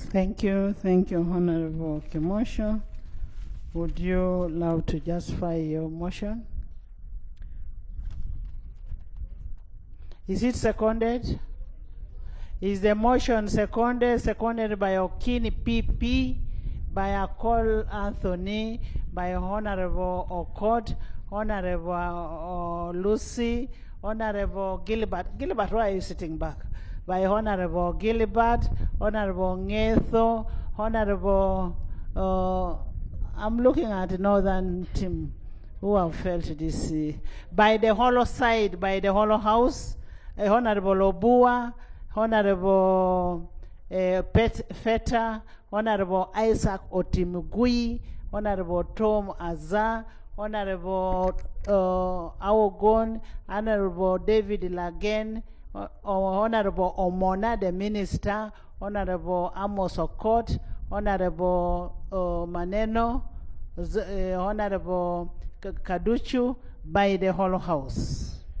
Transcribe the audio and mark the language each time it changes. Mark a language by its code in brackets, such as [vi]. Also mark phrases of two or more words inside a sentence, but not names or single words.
[en] Thank you, Honourable Kimosho. Would you love to justify your motion? Is it seconded? Is the motion seconded? Seconded by Okini PP, by Akol Anthony, by Honourable Okot, Honourable Lucy, Honourable Gilbert. Gilbert, why are you sitting back? By Honourable Gilbert, Honourable Ngetho, Honourable, I'm looking at the northern team who have felt this. By the hollow side, by the hollow house, Honourable Obua, Honourable Feta, Honourable Isaac Otimugui, Honourable Tom Azar, Honourable Awogon, Honourable David Lagen, Honourable Omona, the Minister, Honourable Amos Okot, Honorable Maneno, Honorable Kaduchu, by the whole House.